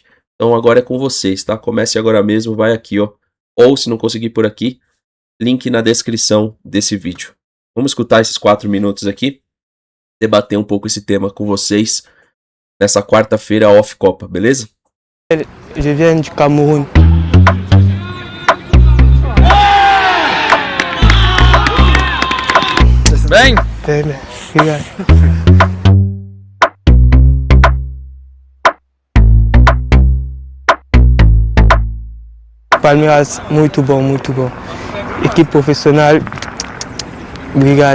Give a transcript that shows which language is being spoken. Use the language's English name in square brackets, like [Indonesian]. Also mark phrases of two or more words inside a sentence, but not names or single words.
[Portuguese] Então agora é com vocês, tá? Comece agora mesmo, vai aqui, ó. Ou se não conseguir por aqui, link na descrição desse vídeo. Vamos escutar esses 4 minutos aqui, debater um pouco esse tema com vocês nessa quarta-feira off Copa, beleza? [French] Je viens du Cameroun. [Portuguese] Bem? Bem, bem. Obrigado. Palmeiras, muito bom, muito bom. Equipe profissional, obrigado.